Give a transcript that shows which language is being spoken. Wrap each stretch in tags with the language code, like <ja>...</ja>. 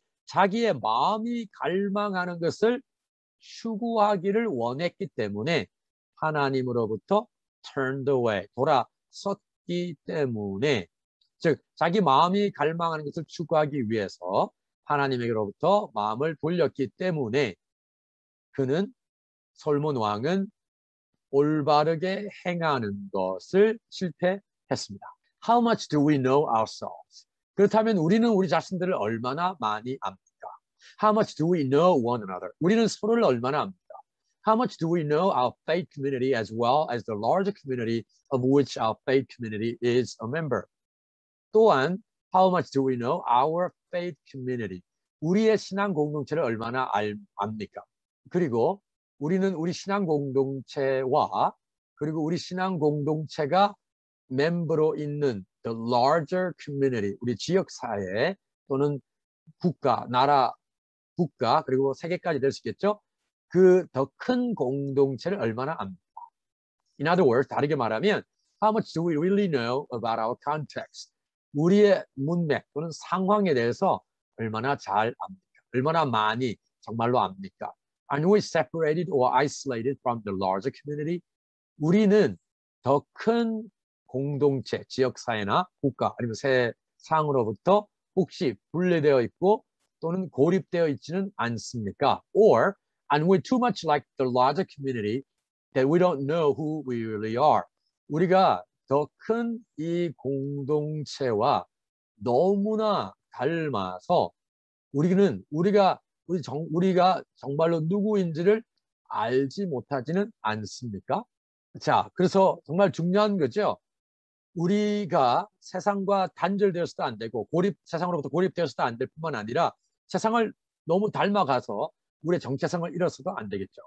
<ko>자기의 마음이 갈망하는 것을 추구하기를 원했기 때문에 하나님으로부터</ko> <en>turned away,</en> <ko>돌아섰기 때문에, 즉 자기 마음이 갈망하는 것을 추구하기 위해서 하나님에게로부터 마음을 돌렸기 때문에 그는 솔몬 왕은 올바르게 행하는 것을 실패했습니다.</ko> <en>How much do we know ourselves?</en> <ko>그렇다면 우리는 우리 자신들을 얼마나 많이 압니까?</ko> <en>How much do we know one another?</en> <ko>우리는 서로를 얼마나 압니까?</ko> <en>How much do we know our faith community as well as the larger community of which our faith community is a member?</en> <ko>또한</ko> <en>how much do we know our faith community?</en> <ko>우리의 신앙 공동체를 얼마나 압니까? 그리고 우리는 우리 신앙 공동체와 그리고 우리 신앙 공동체가 멤버로 있는</ko> <en>the larger community,</en> <ko>우리 지역 사회 또는 국가, 나라, 국가 그리고 세계까지 될 수 있겠죠. 그 더 큰 공동체를 얼마나 압니까?</ko> <en>In other words,</en> <ko>다르게 말하면</ko> <en>how much do we really know about our context?</en> <ko>우리의 문맥 또는 상황에 대해서 얼마나 잘 압니까? 얼마나 많이 정말로 압니까?</ko> <en>Are we separated or isolated from the larger community?</en> <ko>우리는 더 큰 공동체, 지역사회나 국가 아니면 세상으로부터 혹시 분리되어 있고 또는 고립되어 있지는 않습니까?</ko> <en>Or are we too much like the larger community that we don't know who we really are?</en> <ko>우리가 더 큰 이 공동체와 너무나 닮아서 우리가 정말로 누구인지를 알지 못하지는 않습니까? 자, 그래서 정말 중요한 거죠. 우리가 세상과 단절되어서도 안 되고 세상으로부터 고립되어서도 안 될 뿐만 아니라 세상을 너무 닮아가서 우리의 정체성을 잃어서도 안 되겠죠.</ko>